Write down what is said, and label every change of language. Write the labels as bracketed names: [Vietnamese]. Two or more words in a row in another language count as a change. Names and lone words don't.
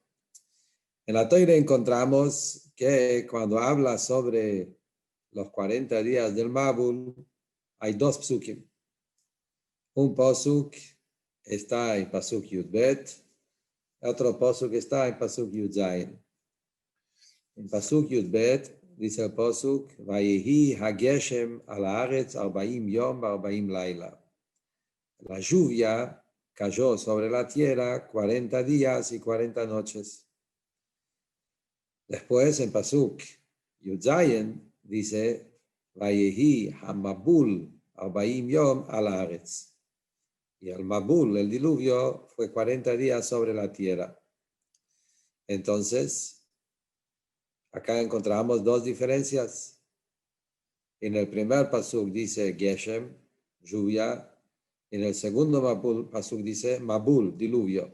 [Spanish] En la Torá encontramos que cuando habla sobre los 40 días del Mabul, hay dos psukim. Un pasuk está en pasuk Yud Bet, otro pasuk está en pasuk Yud Zayin. En pasuk Yud Bet dice el pasuk, [Hebrew] ויהי הגשם על הארץ 40 יום ו40 laila. [Spanish] La lluvia cayó sobre la tierra 40 días y 40 noches. Después en pasuk Yud Zayin dice, [Hebrew] ויהי המבול 40 יום על הארץ. [Spanish] Y el Mabul, el diluvio, fue 40 días sobre la tierra. Entonces, acá encontramos dos diferencias. En el primer pasuk dice Geshem, lluvia. En el segundo pasuk dice Mabul, diluvio.